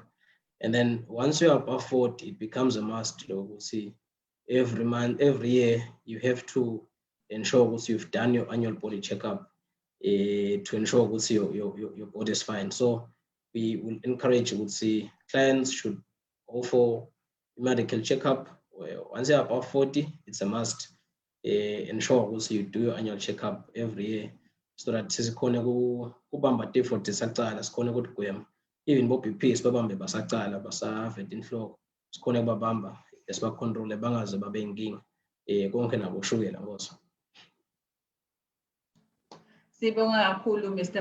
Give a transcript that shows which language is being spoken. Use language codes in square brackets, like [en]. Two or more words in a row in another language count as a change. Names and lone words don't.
[en] And then once you are above 40 it becomes a must to every month, every year, you have to ensure that you've done your annual body checkup to ensure that your body is fine. So we will encourage clients should go for medical checkup. Once you're above 40, it's a must. Ensure that you do your annual checkup every year, so that [ss] sikhona kubamba tifo tisaqala sikhona ukugwema even bo-BP sibabambe basaqala basaveta inhloko sikhona kubabamba sibacontrole bangaze babe inkinga konke naboshukela ngoso. Sibonga kakhulu Mr.